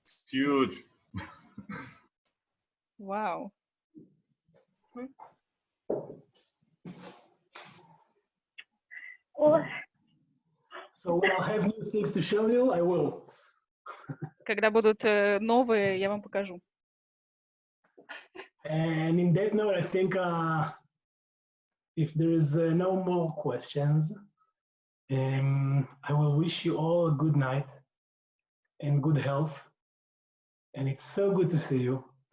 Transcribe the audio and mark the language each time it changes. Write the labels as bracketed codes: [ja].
[en] Huge. Wow. So when I'll have new things to show you, I will. [ru] Когда будут новые, я вам покажу. [en] And in that note, I think if there is no more questions, I will wish you all a good night and good health. And it's so good to see you.